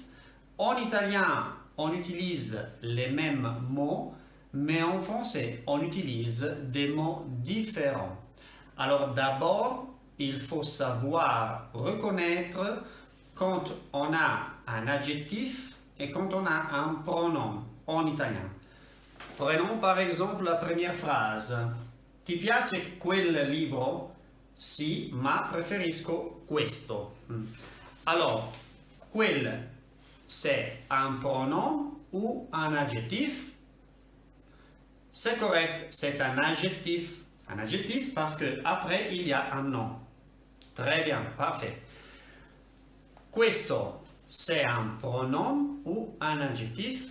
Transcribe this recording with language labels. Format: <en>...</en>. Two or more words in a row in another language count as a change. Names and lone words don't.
<fr>En italien, on utilise les mêmes mots, mais en français, on utilise des mots différents. Alors d'abord, il faut savoir reconnaître quand on a un adjectif et quand on a un pronom en italien. Prenons par exemple la première phrase.</fr> <it>Ti piace quel libro? Sì, ma preferisco questo.</it> <fr>Alors, quel, c'est un pronom ou un adjectif? C'est correct, c'est un adjectif. Un adjectif parce qu'après, il y a un nom. Très bien, parfait. Questo, c'est un pronom ou un adjectif?</fr>